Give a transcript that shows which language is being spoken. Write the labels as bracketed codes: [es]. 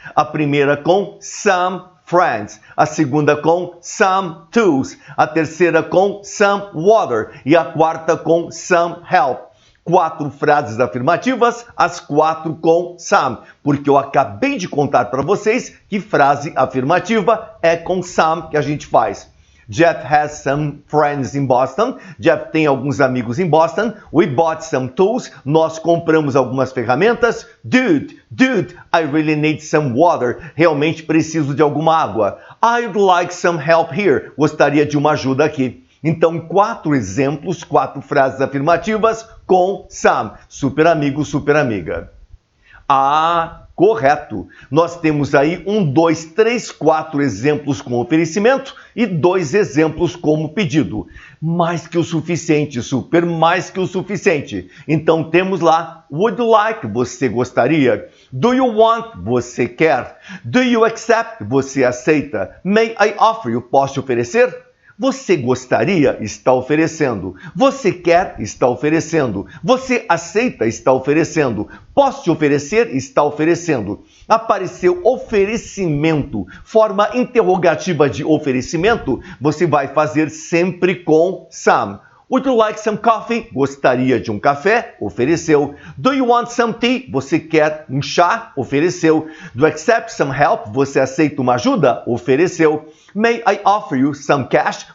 [pt] A primeira com some friends, a segunda com some tools, a terceira com some water e a quarta com some help. 4 frases afirmativas, as 4 com some, porque eu acabei de contar para vocês que frase afirmativa é com some que a gente faz. [en] Jeff has some friends in Boston. [pt] Jeff tem alguns amigos em Boston. We bought some tools. Nós compramos algumas ferramentas. [en] Dude, I really need some water. [pt] Realmente preciso de alguma água. I'd like some help here. Gostaria de uma ajuda aqui. Então, 4 exemplos, 4 frases afirmativas com some. Super amigo, super amiga. Ah, correto. Nós temos aí 1, 2, 3, 4 exemplos com oferecimento e 2 exemplos como pedido. Mais que o suficiente, super, mais que o suficiente. Então temos lá, would you like, você gostaria. [en] Do you want, [pt] você quer. [en] Do you accept, [pt] você aceita. [en] May I offer you, [pt] posso te oferecer? Você gostaria? Está oferecendo. Você quer? Está oferecendo. Você aceita? Está oferecendo. Posso te oferecer? Está oferecendo. Apareceu oferecimento, forma interrogativa de oferecimento, você vai fazer sempre com some. [en] Would you like some coffee? [pt] Gostaria de um café? Ofereceu. Do you want some tea? Você quer um chá? Ofereceu. Do you accept some help? Você aceita uma ajuda? Ofereceu. [en] May I offer you some cash?